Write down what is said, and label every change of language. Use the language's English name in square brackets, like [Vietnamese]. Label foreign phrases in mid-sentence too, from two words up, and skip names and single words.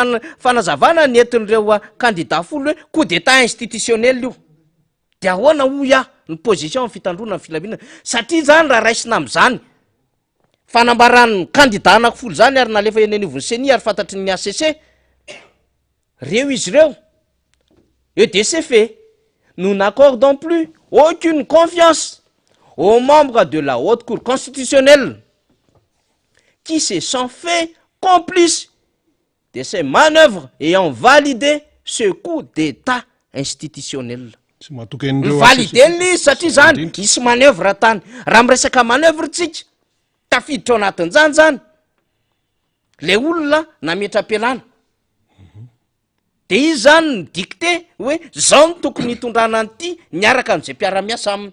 [Malagasy] fanazavana ny entin'ireo candidat folo hoe [French] coup d'état institutionnel [Malagasy] io de ahoana hoy ny position ny fitandrona ny filaminana satria zany raha raisina am'zany fanambarany candidat anankifolo zany ary nalefa eny anivon'ny seni ary fantatry ny ACC reo izy reo EDC fe [French] nous n'accordons plus aucune confiance aux membres de la haute cour constitutionnelle qui se sont fait complices de ces manœuvres ayant validé ce coup d'état institutionnel. [Malagasy] Validé satria zany isy manœuvre tany raha miresaka manœuvre tsika tafiditra ao anatin'izany zany le olona nametra-pialana de izy zany midikte hoe zao no tokony hitondrana an'ity miaraka am'izay mpiara-miasa aminy.